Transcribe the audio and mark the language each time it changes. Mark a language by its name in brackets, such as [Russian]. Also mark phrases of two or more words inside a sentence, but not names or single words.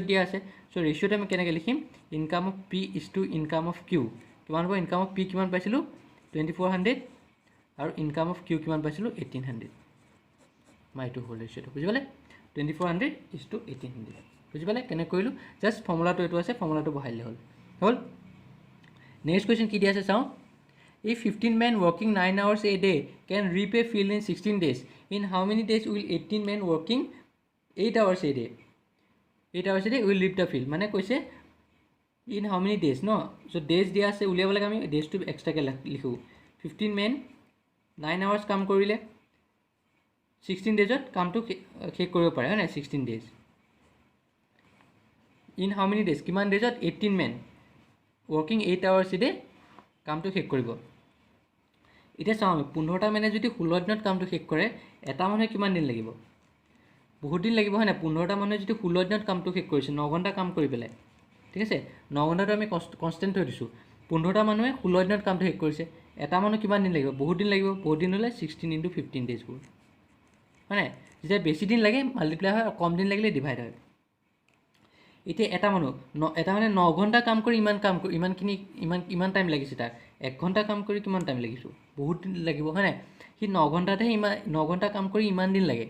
[Assamese] দিয়া আছে চ' ৰেচিঅ'টো আমি কেনেকৈ লিখিম [English] income of P is to income of Q [Assamese] কিমান হ'ব [English] income of P [Assamese] কিমান পাইছিলোঁ 2400 আৰু [English] income of Q [Assamese] কিমান পাইছিলোঁ 1800 মই এইটো হ'ল ৰেচিঅ'টো বুজি পালে [English] 2400 is to 1800 [Assamese] বুজি পালে কেনেকৈ কৰিলোঁ জাষ্ট ফৰ্মুলাটো এইটো আছে ফৰ্মুলাটো বহাই দিলে হ'ল [English] next question [Assamese] কি দিয়া আছে চাওঁ [English] If 15 men working 9 hours a day can repay field in 16 days, in how many days will 18 men working 8 hours a day? 8 hours a day will leave the field. [Assamese] মানে কৈছে [English] in how many days [Assamese] no? [English] So days [Assamese] দিয়া আছে উলিয়াব লাগে আমি days টো এক্সট্ৰাকে লিখো [English] 15 men 9 hours [Assamese] কাম কৰিলে 16 daysত কামটো শেষ কৰিব পাৰে হয় নাই 16 days. [English] In how many days? [Assamese] কিমান daysত [English] 18 men working 8 hours a day [Assamese] কামটো শেষ কৰিব এতিয়া চাওঁ আমি 15টা মানে যদি 16 দিনত কামটো শেষ কৰে এটা মানুহে কিমান দিন লাগিব বহুত দিন লাগিব হয় না 15টা মানুহে যদি 16 দিনত কামটো শেষ কৰিছে 9 ঘণ্টা কাম কৰি পেলাই ঠিক আছে 9 ঘণ্টাটো আমি কনষ্টেণ্ট থৈ দিছোঁ 15টা মানুহে 16 দিনত কামটো শেষ কৰিছে এটা মানুহ কিমান দিন লাগিব বহুত দিন হ'লে 16 × 15 days হ'ব হয় নাই যেতিয়া বেছি দিন লাগে মাল্টিপ্লাই হয় কম দিন লাগিলে ডিভাইড হয় এতিয়া এটা মানুহ এটা মানে 9 ঘণ্টা কাম কৰি ইমান টাইম লাগিছে তাৰ 1 ঘণ্টা কাম কৰি কিমান টাইম লাগিছোঁ বহুত দিন লাগিব হয় নাই সি 9 ঘণ্টাতহে 9 ঘণ্টা কাম কৰি ইমান দিন লাগে।